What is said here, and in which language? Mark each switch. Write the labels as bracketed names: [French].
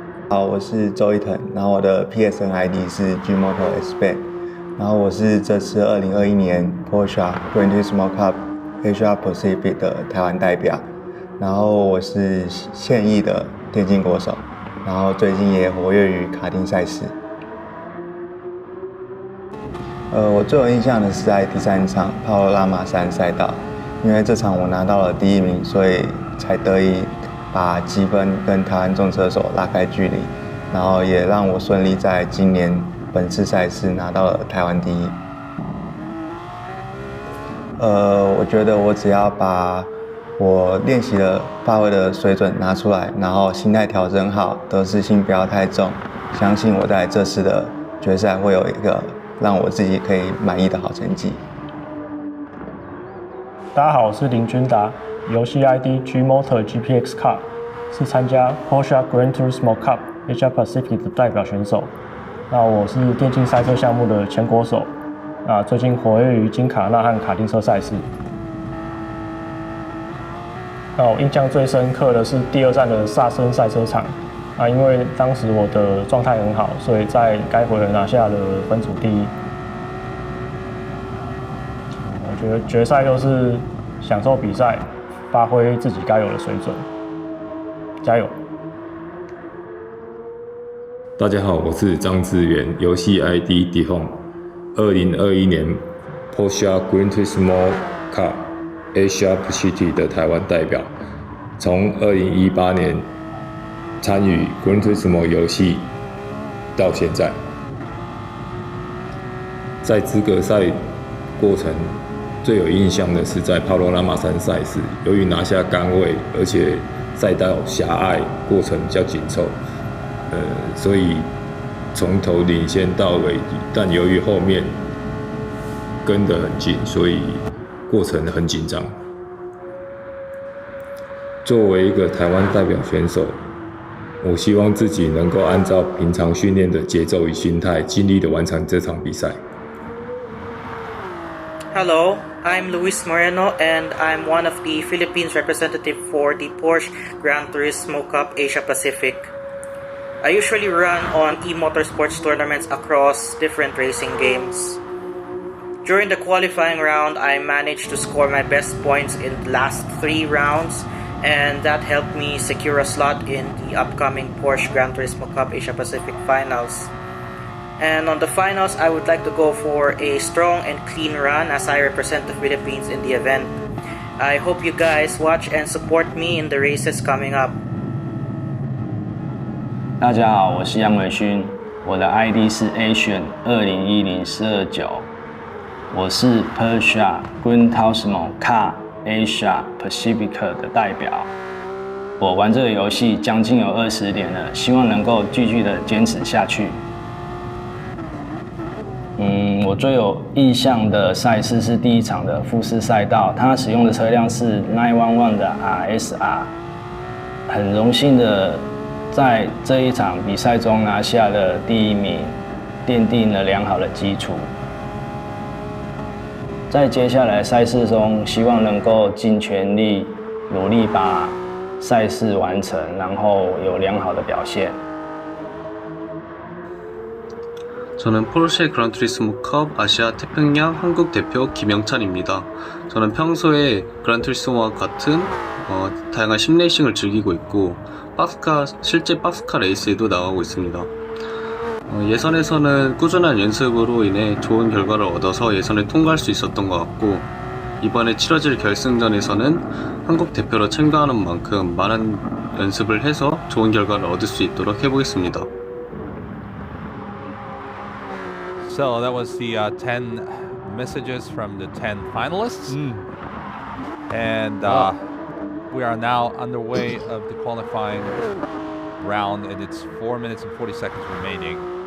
[Chinese] 好，我是周一腾，然后我的 PSN ID 是 Gmoto SB， 然后我是这次2021年 Porsche Turismo Cup Asia Pacific 的台湾代表，然后我是现役的电竞国手，然后最近也活跃于卡丁赛事。我最有印象的是在第3场帕罗拉马山赛道，因为这场我拿到了第1名，所以才得以把积分跟台湾众车手拉开距离，然后也让我顺利在今年本次赛事拿到了台湾第1。我觉得我只要把我练习的发挥的水准拿出来，然后心态调整好，得失心不要太重，相信我在这次的决赛会有一个让我自己可以满意的好成绩。大家好，我是林君达，游戏 ID Gmotor GPX Cup， 是参加 Porsche Gran Turismo Cup Asia Pacific 的代表选手。那我是电竞赛车项目的前国手，最近活跃于金卡纳和卡丁车赛事。那我印象最深刻的是第2站的萨森赛车场，因为当时我的状态很好，所以在该回合拿下了分组第1。我觉得决赛就是享受比赛，发挥自己该有的水准，加油！大家好，我是张志源，游戏 ID Dihon， 2021年 Porsche Gran Turismo Cup Asia Pacific 的台湾代表，从2018年参与 Gran Turismo 游戏到现在，在资格赛过程最有印象的是在帕罗拉马山赛事，由于拿下杆位，而且赛道狭隘，过程比较紧凑，所以从头领先到尾，但由于后面跟得很近，所以过程很紧张。作为一个台湾代表选手，我希望自己能够按照平常训练的节奏与心态，尽力的完成这场比赛。 [English] Hello, I'm Luis Moreno and I'm one of the Philippines representative for the Porsche Gran Turismo Cup Asia Pacific. I usually run on e-motorsports tournaments across different racing games. During the qualifying round, I managed to score my best points in the last 3 rounds, and that helped me secure a slot in the upcoming Porsche Gran Turismo Cup Asia Pacific Finals. And on the finals, I would like to go for a strong and clean run as I represent the Philippines in the event. I hope you guys watch and support me in the races coming up. [Chinese] 大家好，我是杨伟勋，我的 ID 是 Asian 2010-429，我是 Porsche Gran Turismo Cup Asia Pacific 的代表。我玩这个游戏将近有20年了，希望能够继续的坚持下去。我最有印象的赛事是第1场的富士赛道，它使用的车辆是911的 RSR， 很荣幸的在这一场比赛中拿下了第1名，奠定了良好的基础。在接下来赛事中，希望能够尽全力努力把赛事完成，然后有良好的表现。 [Korean] 저는 포르쉐 그란 투리스모 컵 아시아 태평양 한국 대표 김영찬입니다. 저는 평소에 그란 투리스모와 같은 다양한 심레이싱을 즐기고 있고 실제 박스카 레이스에도 나가고 있습니다. 예선에서는 꾸준한 연습으로 인해 좋은 결과를 얻어서 예선에 통과할 수 있었던 것 같고 이번에 치러질 결승전에서는 한국 대표로 참가하는 만큼 많은 연습을 해서 좋은 결과를 얻을 수 있도록 해보겠습니다. [English] So that was the 10 messages from the 10 finalists. And we are now underway of the qualifying round, and it's 4 minutes and 40 seconds remaining.